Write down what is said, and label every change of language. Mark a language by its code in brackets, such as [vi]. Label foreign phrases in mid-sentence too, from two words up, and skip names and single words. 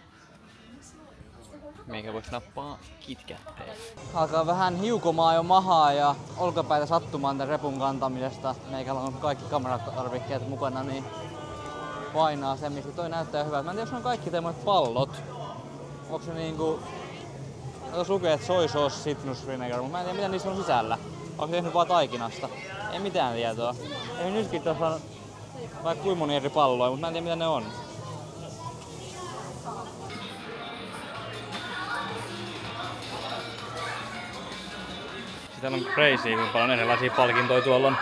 [fi] Meikä vois nappaa KitKatteja. Alkaa vähän hiukomaa jo mahaa ja olkapäitä sattumaan tämän repun kantamisesta. Meikällä on kaikki kameratarvikkeet mukana, niin painaa sen, mistä toi näyttää hyvältä. Mä en tiedä, jos on kaikki tämmöiset pallot. Onko se niinku... Tuossa lukee, että [en] soy sauce citrus vinegar, [fi] mutta mä en tiedä mitä niissä on sisällä. Onko se tehnyt vaan taikinasta? Ei mitään tietoa. Ei nytkin tässä on vaikka kuinka moni eri palloja, mutta mä en tiedä mitä ne on. Täällä on crazy, kun paljon erilaisia palkintoja tuolla on.